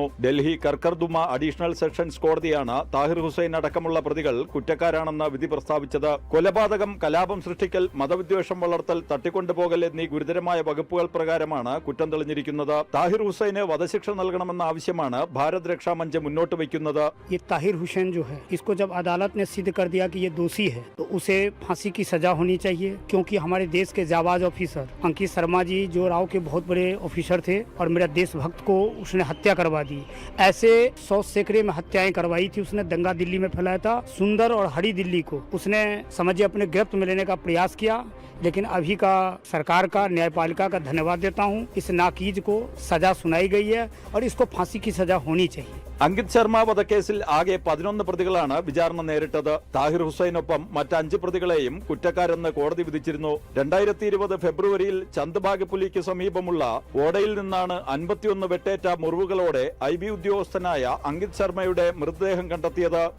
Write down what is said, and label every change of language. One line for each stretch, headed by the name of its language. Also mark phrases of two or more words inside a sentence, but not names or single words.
Malayalam: ഡൽഹി കർക്കർദുമ അഡീഷണൽ സെഷൻസ് കോടതിയാണ് താഹിർ ഹുസൈൻ അടക്കമുള്ള പ്രതികൾ കുറ്റക്കാരാണെന്ന് വിധി പ്രസ്താവിച്ചത്. കൊലപാതകം, കലാപം സൃഷ്ടിക്കൽ, മതവിദ്വേഷം വളർത്തൽ, തട്ടിക്കൊണ്ടുപോകൽ എന്നീ ഗുരുതരമായ വകുപ്പുകൾ പ്രകാരമാണ് കുറ്റം തെളിഞ്ഞിരിക്കുന്നത്. താഹിർ ഹുസൈന് വധശിക്ഷ നൽകണമെന്ന ആവശ്യമാണ് ഭാരത് രക്ഷാമഞ്ച് മുന്നോട്ട് വയ്ക്കുന്നത്.
Hindi: ताहिर हुसैन जो है, इसको जब अदालत ने सिद्ध कर दिया कि ये दोषी है तो उसे फांसी की सजा होनी चाहिए, क्योंकि हमारे देश के जाबाज ऑफिसर अंकित शर्मा जी जो राव के बहुत बड़े ऑफिसर थे और मेरा देशभक्त को उसने हत्या करवा दी। ऐसे 100 सैकड़े में हत्याएं करवाई थी उसने। दंगा दिल्ली में फैलाया था। सुंदर और हरी दिल्ली को उसने समझिए अपने गिरफ्त में लेने का प्रयास किया। लेकिन अभी का सरकार का, न्यायपालिका का धन्यवाद देता हूँ। इस नाकीज को सजा सुनाई गई है और इसको फांसी की सजा होनी चाहिए.
Malayalam: അങ്കിത് ശർമ്മ വധക്കേസിൽ ആകെ 11 പ്രതികളാണ് വിചാരണ നേരിട്ടത്. താഹിർ ഹുസൈനൊപ്പം മറ്റ് 5 പ്രതികളെയും കുറ്റക്കാരെന്ന് കോടതി വിധിച്ചിരുന്നു. 2020 ഫെബ്രുവരിയിൽ ചന്ദ്ബാഗ് പുലിക്ക് സമീപമുള്ള ഓടയിൽ നിന്നാണ് 51 വെട്ടേറ്റ മുറിവുകളോടെ IB ഉദ്യോഗസ്ഥനായ അങ്കിത് ശർമ്മയുടെ മൃതദേഹം കണ്ടെത്തിയത്.